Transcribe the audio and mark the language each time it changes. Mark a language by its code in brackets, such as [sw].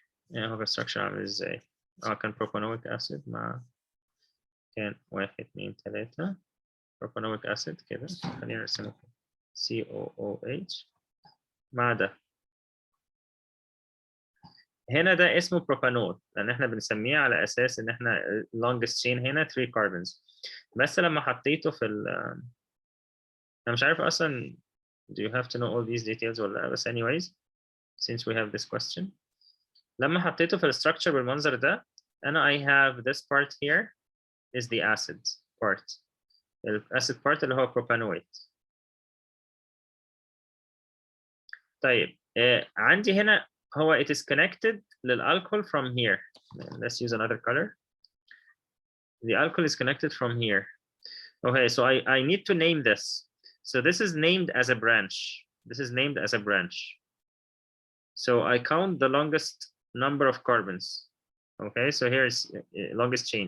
[ar] يعني هو الستراكشر عامل ازاي؟ كان بروبانويك اسيد مع، كان 1 2 3 بروبانويك اسيد كده، خلينا نرسمه كده COOH مع ده. هنا ده اسمه بروبانول لان احنا بنسميه على اساس ان احنا longest chain هنا 3 carbons. بس لما حطيته في انا مش عارف اصلا [en] do you have to know all these details [ar] ولا لا، بس [en] anyways since we have this question، [ar] لما حطيته في الستراكشر بالمنظر ده انا [en] I have this part here is the acid part. [ar] الاسيد part اللي هو propanoate. طيب عندي هنا هو [en] it is connected [ar] للالكول [en] from here. Let's use another color. The alcohol is connected from here. Okay, so I need to name this. So this is named as a branch. This is named as a branch. So I count the longest number of carbons. Okay, so here is longest chain.